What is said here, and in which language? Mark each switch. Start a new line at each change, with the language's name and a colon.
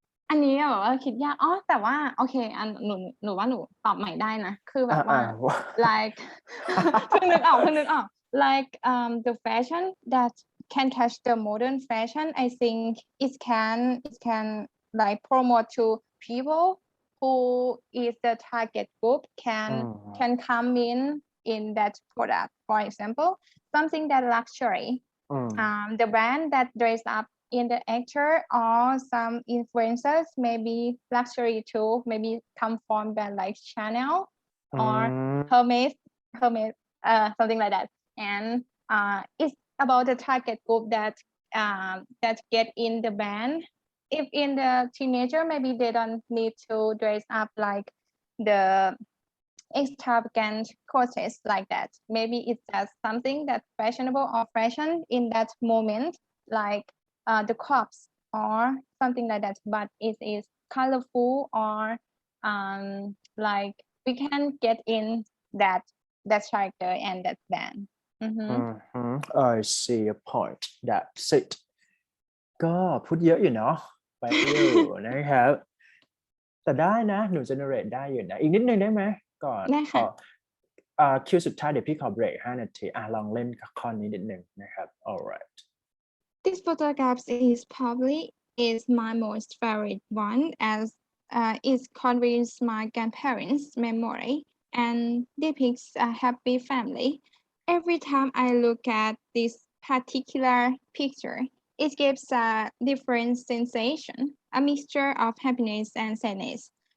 Thai: อันนี้แบบว่าคิดยากแต่ว่าโอเคหนูว่าหนูตอบใหม่ได้นะคือแบบว่า like เพิ่งนึกออก
English: like the fashion that can catch the modern fashion. I think it can like promote to people who is the target group can come in that product. For example, something that luxury. The brand that dress up in the actor or some influencers, maybe luxury too, maybe come from brand like Chanel or Hermes, something like that. And it's about the target group that get in the brand. If in the teenager, maybe they don't need to dress up like the extravagant clothes like that. Maybe it's just something that's fashionable or fashion in that moment, like the crops or something like that. But it is colorful or like we can get in that character and that band. I see a point. That's it
Thai: ก็พูดเยอะอยู่เนาะไปอยู่นะครับแต่ได้นะหนู generate ได้อยู่นะอีกนิดนึงได้ไหมก่อนขอคิวสุดท้ายเดี๋ยวพี่ขอเบรก5 นาทีลองเล่นข้อนี้นิดนึงนะครับ alright
English: This photograph is my most favorite one as it conveys my grandparents' memory and depicts a happy family. Every time I look at this particular picture, it gives a different sensation, a mixture of happiness and sadness.